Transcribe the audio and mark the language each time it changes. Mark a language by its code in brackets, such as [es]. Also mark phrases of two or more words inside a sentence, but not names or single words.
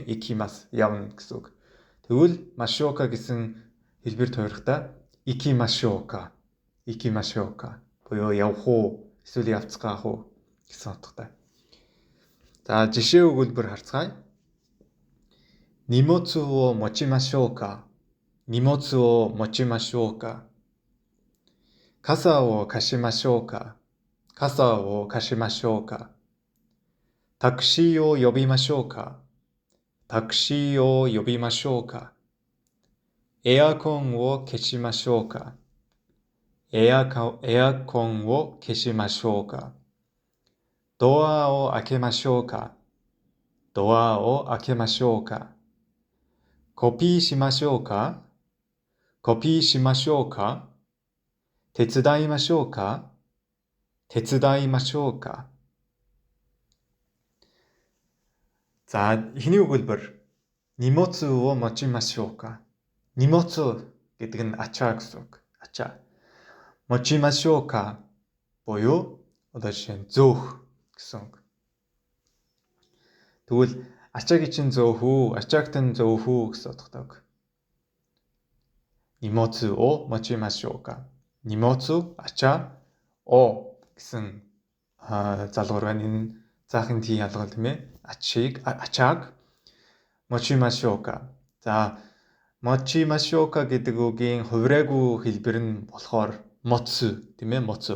[mn] Икимас явна гэсэн үг. Тэгвэл машока гэсэн хэлбэр тойрохдоо икимашока буюу явах уу эсвэл явцгаах уу гэсэн утгатай. За жишээ өгүүлбэр харцгаая. [ja] 荷物を持ちましょうか. 荷物を持ちましょうか。傘を貸しましょうか. 傘を貸しましょうか。タクシーを呼びましょうか。タクシーを呼びましょうか。エアコンを消しましょうか。エアコンを消しましょうか。ドアを開けましょうか。ドアを開けましょうか。コピーしましょうか。コピーしましょうか。手伝いましょうか。手伝いましょうか。 [mn] За эхний өгүүлбэр [ja] 荷物を持ちましょうか. [mn] Нимоцу гэдэг нь ачаа гэсэн үг. Ачаа. Mochimashouka буюу жишээ нь зөөх гэсэн үг. Тэгвэл ачаагийн чинь зөөх үү, ачаагт нь зөөх үү гэсэн утгатай үг. [ja] 荷物を持ちましょうか. [mn] Нимоцу ачаа о гэсэн залгуур байна. Энэ заахын тий ялгал тийм ээ. Ачааг mochimashouka. За mochimashouka гэдэг үгийн хувираагүй хэлбэр нь болохоор моцу тийм ээ. Моцу.